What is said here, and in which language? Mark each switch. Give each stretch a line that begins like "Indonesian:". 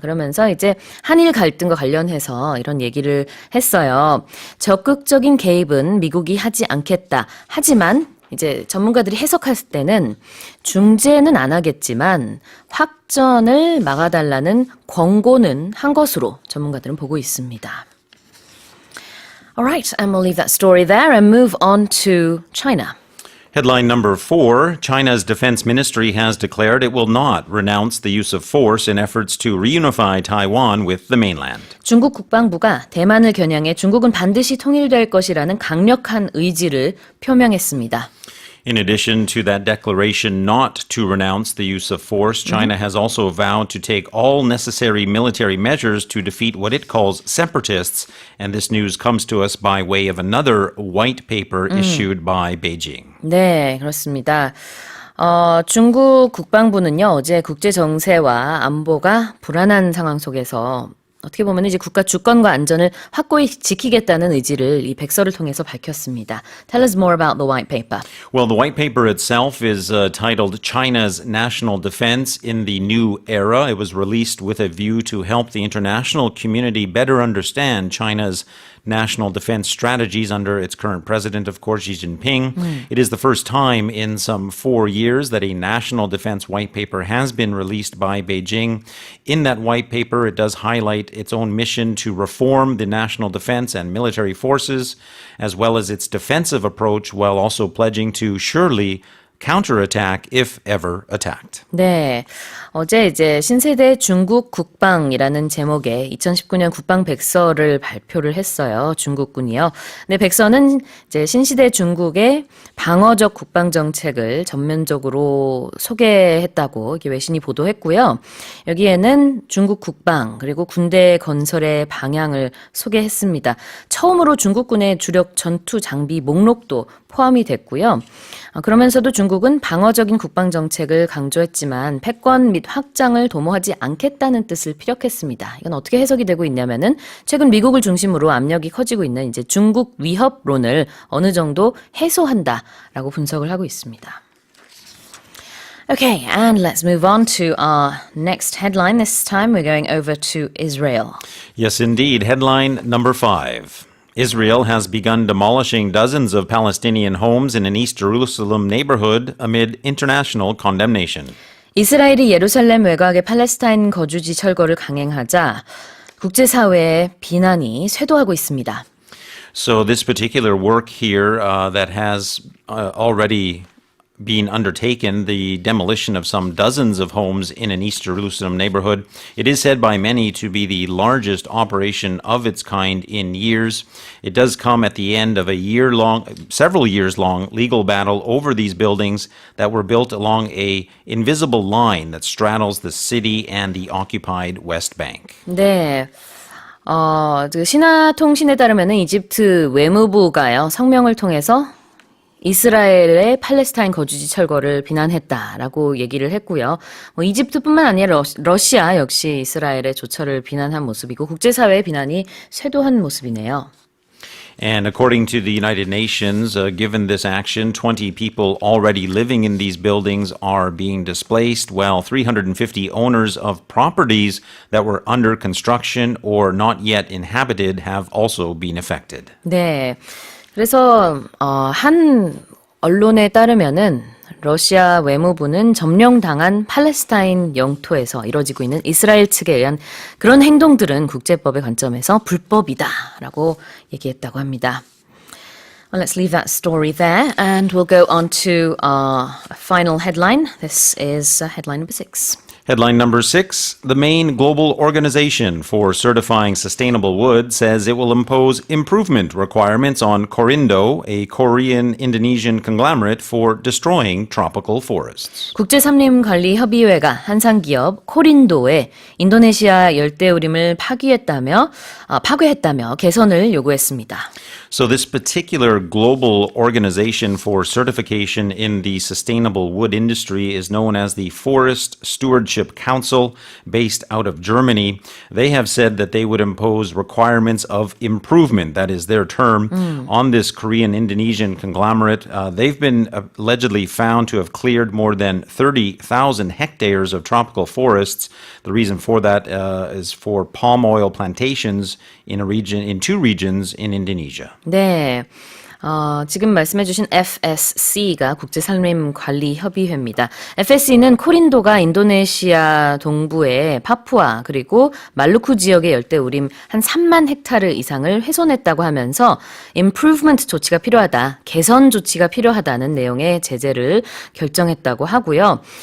Korean: 그러면서 이제 한일 갈등과 관련해서 이런 얘기를 했어요. 적극적인 개입은 미국이 하지 않겠다. 하지만 이제 전문가들이 해석할 때는 중재는 안 하겠지만 확전을 막아달라는 권고는 한 것으로 전문가들은 보고 있습니다.
English: Alright, and we'll leave that story there and move on to China. Headline number 4, China's defense ministry has declared it will not renounce the use of force in efforts to reunify Taiwan with the mainland.
Korean: 중국 국방부가 대만을 겨냥해 중국은 반드시 통일될 것이라는 강력한 의지를 표명했습니다.
English: In addition to that declaration not to renounce the use of force, China has also vowed to take all necessary military measures to defeat what it calls separatists, and this news comes to us by way of another white paper issued by Beijing.
Korean: 네, 그렇습니다. 중국 국방부는요, 어제 국제 정세와 안보가 불안한 상황 속에서 어떻게 보면 이제 국가 주권과 안전을 확고히 지키겠다는 의지를 이 백서를 통해서 밝혔습니다.
English: Tell us more about the white paper. Well, the white paper itself is titled China's National Defense in the New Era. It was released with a view to help the international community better understand China's national defense strategies under its current president, of course, Xi Jinping. It is the first time in some 4 years that a national defense white paper has been released by Beijing. In that white paper, it does highlight its own mission to reform the national defense and military forces, as well as its defensive approach, while also pledging to surely counterattack if ever attacked.
Korean: 네, 어제 이제 신세대 중국 국방이라는 제목의 2019년 국방 백서를 발표를 했어요. 중국군이요. 네, 백서는 이제 신시대 중국의 방어적 국방 정책을 전면적으로 소개했다고 이게 외신이 보도했고요. 여기에는 중국 국방 그리고 군대 건설의 방향을 소개했습니다. 처음으로 중국군의 주력 전투 장비 목록도 포함이 됐고요. 그러면서도 중국은 방어적인 국방 정책을 강조했지만 패권 및 확장을 도모하지 않겠다는 뜻을 피력했습니다. 이건 어떻게 해석이 되고 있냐면은 최근 미국을 중심으로 압력이 커지고 있는 이제 중국 위협론을 어느 정도 해소한다라고 분석을 하고 있습니다.
English: Okay, and let's move on to our next headline. This time we're going over to Israel. Yes, indeed. Headline number 5. Israel has begun demolishing dozens of Palestinian homes in an East Jerusalem neighborhood amid international condemnation.
Korean: 이스라엘이 예루살렘 외곽의 팔레스타인 거주지 철거를 강행하자 국제사회의 비난이 쇄도하고 있습니다.
English: So this particular work here that has already been undertaken, the demolition of some dozens of homes in an East Jerusalem neighborhood. It is said by many to be the largest operation of its kind in years. It does come at the end of several years long legal battle over these buildings that were built along a invisible line that straddles the city and the occupied West Bank.
Korean: 네. 신화통신에 따르면은 이집트 외무부가요, 성명을 통해서 이스라엘의 팔레스타인 거주지 철거를 비난했다라고 얘기를 했고요. 이집트뿐만 아니라 러시아 역시 이스라엘의 조처를 비난한 모습이고 국제사회의 비난이 쇄도한 모습이네요.
English: And according to the United Nations, given this action, 20 people already living in these buildings are being displaced, while 350 owners of properties that were under construction or not yet inhabited have also been affected.
Korean: 네. 그래서 한 언론에 따르면은 러시아 외무부는 점령당한 팔레스타인 영토에서 이뤄지고 있는 이스라엘 측에 의한 그런 행동들은 국제법의 관점에서 불법이다라고 얘기했다고 합니다.
English: Well, let's leave that story there and we'll go on to our final headline. This is headline number 6. Headline number 6, the main global organization for certifying sustainable wood says it will impose improvement requirements on Corindo, a Korean-Indonesian conglomerate for destroying tropical forests.
Korean: 국제산림관리협의회가 한상기업 코린도에 인도네시아 열대우림을 파괴했다며 개선을 요구했습니다.
English: So this particular global organization for certification in the sustainable wood industry is known as the Forest Stewardship Council, based out of Germany. They have said that they would impose requirements of improvement, that is their term, on this Korean-Indonesian conglomerate. They've been allegedly found to have cleared more than 30,000 hectares of tropical forests. The reason for that is for palm oil plantations in two regions in Indonesia.
Korean: 네. 지금 말씀해주신 FSC가 국제산림관리협의회입니다. FSC는 코린도가 인도네시아 동부의 파푸아 그리고 말루쿠 지역의 열대우림 한 3만 헥타르 이상을 훼손했다고 하면서 improvement 조치가 필요하다, 개선 조치가 필요하다는 내용의 제재를 결정했다고 하고요.